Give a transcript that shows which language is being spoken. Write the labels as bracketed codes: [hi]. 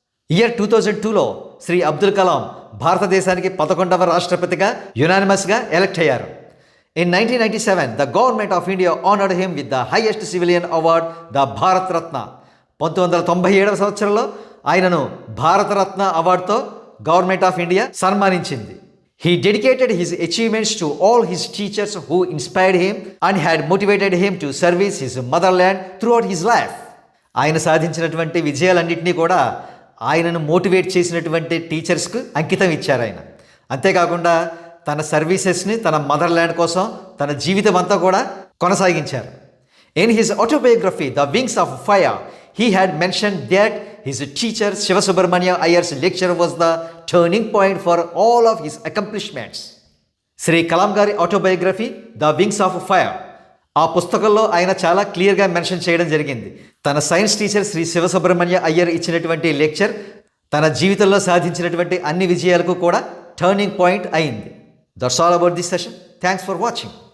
[te] Year 2002లో Shri Abdul Kalam భారతదేశానికి 11వ రాష్ట్రపతిగా యునానిమస్గా elect అయ్యారు. [en] In 1997 the government of India honoured him with the highest civilian award the Bharat Ratna. [te] 1997వ సంవత్సరంలో ఆయనను Bharat Ratna అవార్డుతో government of India సన్మానించింది. [en] He dedicated his achievements to all his teachers who inspired him and had motivated him to service his motherland throughout his life. [te] ఆయన సాధించినటువంటి విజయాలన్నింటినీ కూడా ఆయనను motivate చేసినటువంటి టీచర్స్కు అంకితం ఇచ్చారు ఆయన. అంతేకాకుండా తన సర్వీసెస్ని తన మదర్ల్యాండ్ కోసం తన జీవితం అంతా కూడా కొనసాగించారు. [en] In his autobiography, The Wings of Fire, he had mentioned that his teacher Siva Subramania Iyer's lecture was the turning point for all of his accomplishments. [te] Shri Kalam గారి autobiography the wings of fire, ఆ పుస్తకంలో ఆయన చాలా క్లియర్గా mention చేయడం జరిగింది. తన science teacher Shri Shiva Subrahmanya Iyer ఇచ్చినటువంటి లెక్చర్ తన జీవితంలో సాధించినటువంటి అన్ని విజయాలకు కూడా టర్నింగ్ పాయింట్ అయింది. [en] That's all about this session. Thanks for watching.